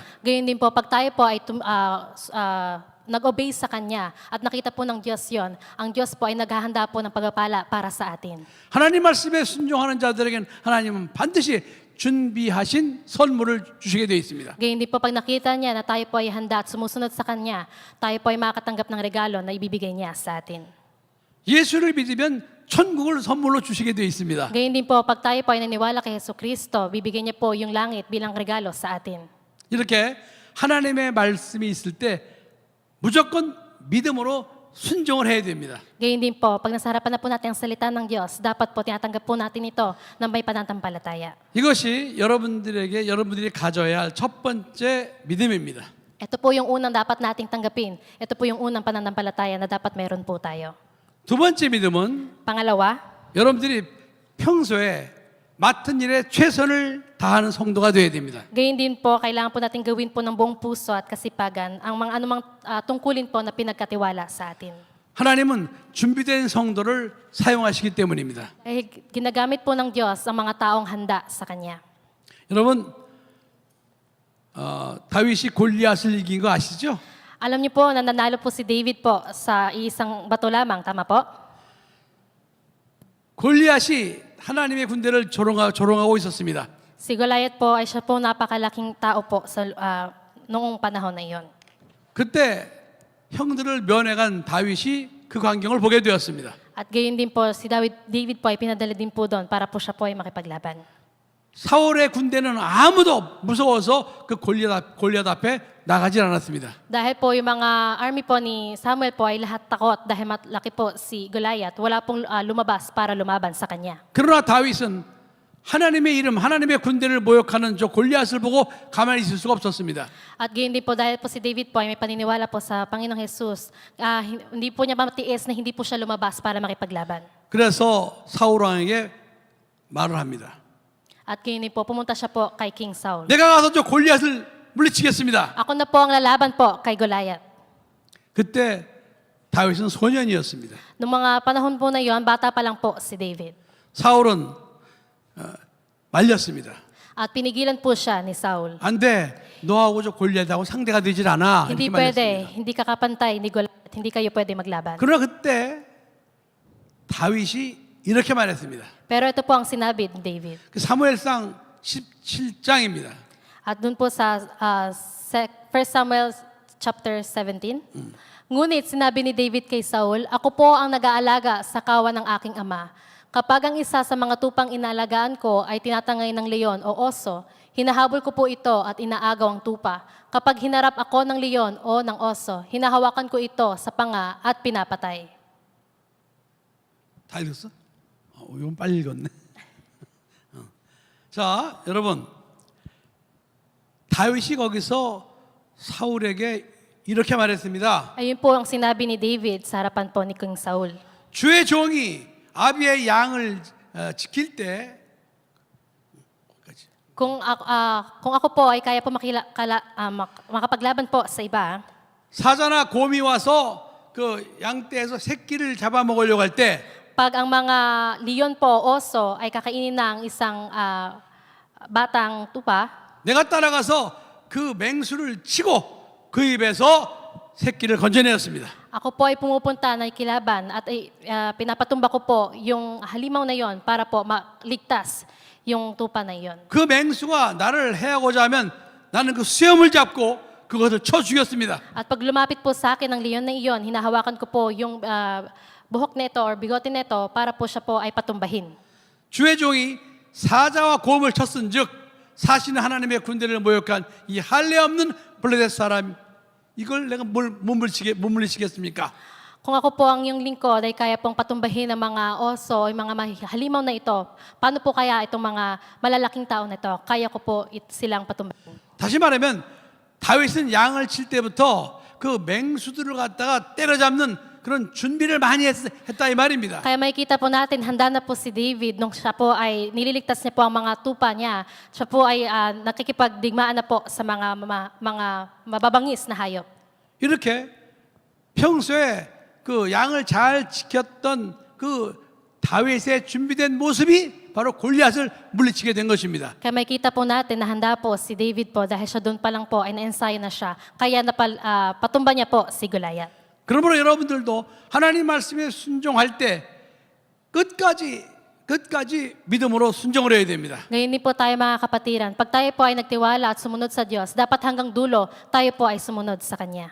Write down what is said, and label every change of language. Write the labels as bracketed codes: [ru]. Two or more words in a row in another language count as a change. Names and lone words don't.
[tl] Gayon din po, pag tayo po ay nag-obey sa Kanya at nakita po ng Diyos yon, ang Diyos po ay naghahanda po ng pagpapala para sa atin. [ko] 하나님 말씀에 순종하는 자들에게는 하나님은 반드시 준비하신 선물을 주시게 되어 있습니다. [tl] Gayon din po, pag nakita niya na tayo po ay handa at sumusunod sa Kanya, tayo po ay makakatanggap ng regalo na ibibigay niya sa atin. [ko] 예수를 믿으면 천국을 선물로 주시게 되어 있습니다. [tl] Gayon din po, pag tayo po ay naniwala kay Jesucristo, bibigyan niya po yung langit bilang regalo sa atin. [ko] 이렇게 하나님의 말씀이 있을 때 무조건 믿음으로 순종을 해야 됩니다. [tl] Gayon din po, pag nasa harapan na po natin ang salita ng Diyos, dapat po tinatanggap po natin ito na may pananampalataya. [ko] 이것이 여러분들이 가져야 할 첫 번째 믿음입니다. [tl] Ito po yung unang dapat nating tanggapin. Ito po yung unang pananampalataya na dapat meron po tayo. [ko] 두 번째 믿음은 [tl] Pangalawa, [ko] 여러분들이 평소에 맡은 일에 최선을 다하는 성도가 되어야 됩니다. [tl] gayon din po, kailangan po natin gawin po ng buong puso at kasipagan ang mga anumang tungkulin po na pinagkatiwala sa atin. [ko] 하나님은 준비된 성도를 사용하시기 때문입니다. [tl] Eh, ginagamit po ng Diyos ang mga taong handa sa Kanya. [ko] 여러분, 다윗이 골리앗을 이긴 거 아시죠? [tl] Alam niyo po na nanalo po si David po sa isang bato lamang, tama po? [ko] 골리앗이 하나님의 군대를 조롱하고 있었습니다. [tl] Si Goliath po ay siya po napakalaking tao po sa noong panahon na iyon. [ko] 그때 형들을 면회간 다윗이 그 광경을 보게 되었습니다. [tl] At gayon din po, si David po ay pinadala din po doon para po siya po ay makipaglaban. [ko] 사울의 군대는 아무도 무서워서 그 골리앗 앞에 나가질 않았습니다. [tl] Dahil po yung mga army po ni Samuel po ay lahat takot dahil malaki po si Goliath. Wala pong lumabas para lumaban sa kanya. [ko] 그러나 다윗은 하나님의 이름, 하나님의 군대를 모욕하는 저 골리앗을 보고 가만히 있을 수가 없었습니다. [tl] At gayon din po, dahil po si David po ay may paniniwala po sa Panginoong Jesus, hindi po niya matiis na hindi po siya lumabas para makipaglaban. [ko] 그래서 사울 왕에게 말을 합니다. [tl] At gayon din po, pumunta siya po kay King Saul. [ko] 내가 가서 저 골리앗을 물리치겠습니다. [tl] Ako na po ang lalaban po kay Goliath. [ko] 그때 다윗은 소년이었습니다. [tl] Noong mga panahon po na yon, bata pa lang po si David. [ko] 사울은 말렸습니다. [tl] At pinigilan po siya ni Saul. [ko] 안 돼. 너하고 저 골리앗하고 상대가 되질 않아. [tl] Hindi [ko] 이렇게 [tl] pwede, [ko] 말렸습니다. [tl] hindi ka kapantay ni Goliath, hindi kayo pwede maglaban. [ko] 그러나 그때 다윗이 이렇게 말했습니다. [tl] Pero ito po ang sinabi ni David. [ko] 그 사무엘상 17장입니다. [tl] At dun po sa 1 Samuel chapter 17, ngunit sinabi ni David kay Saul, ako po ang nag-aalaga sa kawan ng aking ama. Kapag ang isa sa mga tupang inaalagaan ko ay tinatangay ng leon o oso, hinahabol ko po ito at inaagaw ang tupa. Kapag hinarap ako ng leon o ng oso, hinahawakan ko ito sa panga at pinapatay. [ko] 다 읽었어? 이건 빨리 읽었네. 자, 여러분. 다윗이 거기서 사울에게 이렇게 말했습니다. [tl] Ayun po ang sinabi ni David sa harapan po ni King Saul. [ko] 주의 종이 아비의 양을 지킬 때 [tl] Kung ako po ay kaya po makapaglaban po sa iba, [ko] 사자나 곰이 와서 그 양떼에서 새끼를 잡아먹으려고 할 때 [tl] pag ang mga leon po, oso, ay kakainin ng isang batang tupa, [ko] 내가 따라가서 그 맹수를 치고 그 입에서 새끼를 건져내었습니다. [tl] ako po ay pumupunta na ikilaban at pinapatumba ko po yung halimaw na yon para po maligtas yung tupa na yon. [ko] 그 맹수가 나를 해하고자 하면 나는 그 수염을 잡고 그것을 쳐 죽였습니다. [tl] At pag lumapit po sa akin ng leon na iyon, hinahawakan ko po yung buhok nito or bigote nito para po siya po ay patumbahin. [ko] 주의 종이 사자와 곰을 쳤은즉 사실은 하나님의 군대를 모욕한 이 할례 없는 블레셋 사람 이걸 내가 못 물리치겠습니까? [tl] Kung ako po ang yung lingkod ay kaya pong patumbahin ng mga oso, yung mga halimaw na ito, paano po kaya itong mga malalaking tao na ito? Kaya ko po silang patumbahin. [ko] 다시 말하면 다윗은 양을 칠 때부터 그 맹수들을 갖다가 때려잡는 그런 준비를 많이 했다 이 말입니다. [tl] Kaya makikita po natin, handa na po si David nung siya po ay nililigtas niya po ang mga tupa niya. Siya po ay nakikipagdigmaan na po sa mga mababangis na hayop. [ko] 이렇게 평소에 그 양을 잘 지켰던 그 다윗의 준비된 모습이 바로 골리앗을 물리치게 된 것입니다. [tl] Kaya makikita po natin na handa po si David po dahil siya doon pa lang po ay na-ensayo na siya. Kaya patumba niya po si Goliath. [ko] 그러므로 여러분들도 하나님 말씀에 순종할 때 끝까지 믿음으로 순종을 해야 됩니다. [tl] Ngayon din po tayo mga kapatiran, pag tayo po ay nagtiwala at sumunod sa Diyos, dapat hanggang dulo tayo po ay sumunod sa Kanya.